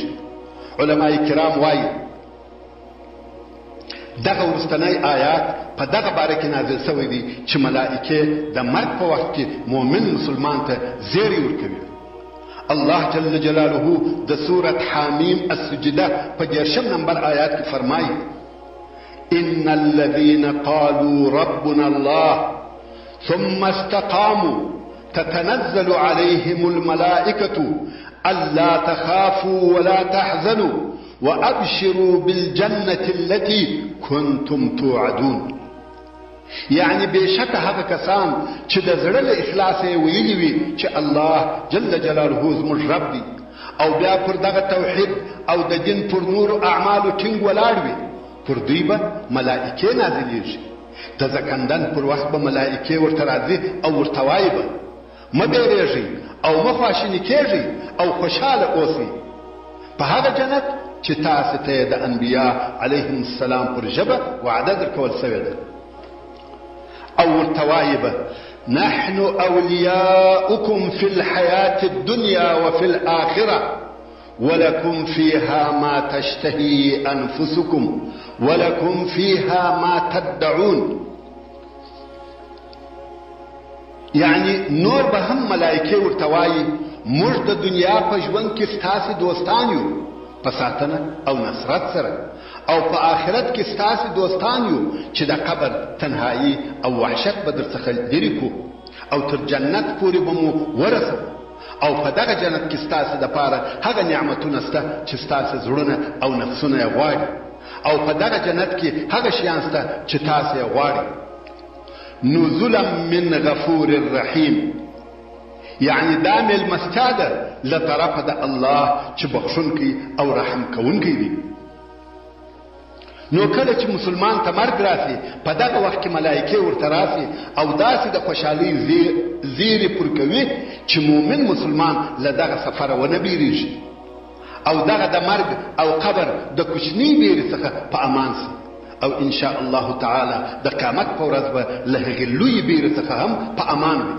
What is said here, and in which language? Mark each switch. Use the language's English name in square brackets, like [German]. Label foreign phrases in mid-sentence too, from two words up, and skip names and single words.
[Pashto] علماء کرام وایي دغه وروستنی آیات په دغه باره کې نازل شوی دی چې ملائکې د مرګ په وخت کې مؤمن مسلمان ته زیری ورکوي. الله [Arabic] جل جلاله [Pashto] د سورة حامیم السجده په 10 نمبر آیات کې فرمایي: [Arabic] ان الذين قالوا ربنا الله ثم استقاموا تتنزل عليهم الملائكة ألا تخافوا ولا تحزنوا وأبشروا بالجنة التي كنتم توعدون. [Pashto] یعنی بشک هغه کسان چې د زړه له اخلاص یې ویلي وي چې الله [Arabic] جل جلاله [Pashto] زموږ رب دی، او بیا پر دغه توحید او د دین پر نورو اعمالو ټینګ ولاړ وي، پر دوی به ملائکې نازلیږي. د زکندن پر وخت به ملائکې ورته راځي او ورته وایي به: مه بیریږئ او مه خواشیني کیږئ او خوشحاله اوسئ په هغه جنت چې تاسو ته د انبیا [Arabic] علیهم السلام [Pashto] پر ژبه وعده درکول شوې ده. او ورته وایي به: [Arabic] نحن اولیاؤکم فی الحیاة الدنیا وفي الآخرة ولكم فيها ما تشتهي أنفسكم ولكم فيها ما تدعون. [Pashto] یعنی نور به هم ملائکې ورته وایي: موږ د دنیا په ژوند کې ستاسې دوستان یو په ساتنه او نصرت سره، او په آخرت کې ستاسې دوستان یو چې د قبر تنهایی او وحشت به درڅخه لرې کړو. او تر جنت پورې به مو ورسو او په دغه جنت کې ستاسو دپاره هغه نعمتونه شته چې ستاسو زړونه او نفسونه یې غواړي او په دغه جنت کې هغه شیان شته چې تاسو یې غواړئ. [Arabic] نزلا من غفور رحیم، [Pashto] یعنی دا میلمستیا ده له طرفه د الله چې بخښونکی او رحم کوونکی دی. نو کله چې مسلمان ته مرګ راسي په دغه وخت کې ملایکې ورته راسي او داسې د خوشحالۍ زیرې پر کوي چې مؤمن مسلمان له دغه سفره ونه بیریږي او دغه د مرګ او قبر د کوچنۍ بیرې څخه په امان سي او [Arabic] ان شاء الله تعالی [Pashto] د قیامت په ورځ به له هغې لویې بیرې څخه هم په امان وي.